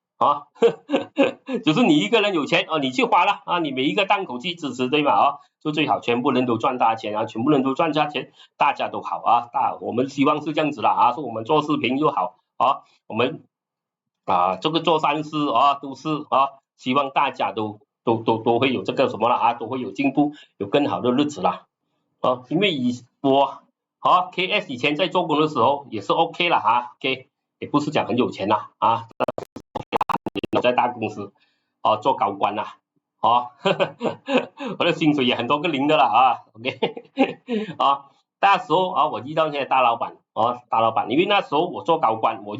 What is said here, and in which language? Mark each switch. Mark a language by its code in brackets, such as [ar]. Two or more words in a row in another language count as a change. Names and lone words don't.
[zh] 就是你一個人有錢你去花了你每一個檔口去支持對嗎就最好全部人都賺大錢全部人都賺大錢，大家都好我們希望是這樣子啦說我們做視頻又好我們這個做善事都是希望大家都會有這個什麼啦都會有進步，有更好的日子啦。因為我 KS 以前在做工的時候也是 OK 啦OK 也不是講很有錢啦我在大公司做高官啦我的薪水也很多個零的啦OK 那時候我遇到那些大老闆因為那時候我做高官，我